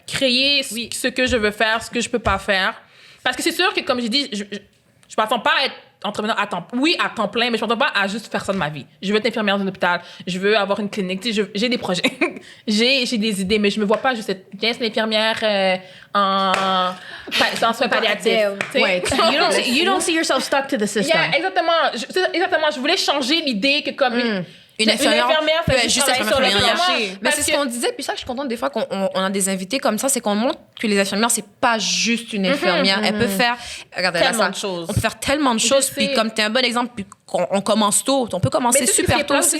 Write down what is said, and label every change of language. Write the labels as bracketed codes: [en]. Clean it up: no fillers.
[fr] Créer ce que je veux faire, ce que je peux pas faire. Parce que c'est sûr que, comme j'ai dit, je m'attends pas à être entrepreneur à temps plein, mais je m'attends pas à juste faire ça de ma vie. Je veux être infirmière dans un hôpital, je veux avoir une clinique, tu sais, j'ai des projets, j'ai des idées, mais je me vois pas juste être l'infirmière en soins palliatifs. [en] Ouais, you don't see yourself stuck to the system. [fr] Yeah, exactement. Je voulais changer l'idée que comme Une infirmière peut juste travailler sur le plancher. Mais c'est ce qu'on disait, puis ça, je suis contente des fois qu'on a des invités comme ça, c'est qu'on montre que les infirmières, c'est pas juste une infirmière. Elle peut faire tellement de choses. On peut faire tellement de choses. Puis comme t'es un bon exemple, puis on commence tôt, on peut commencer super tôt aussi.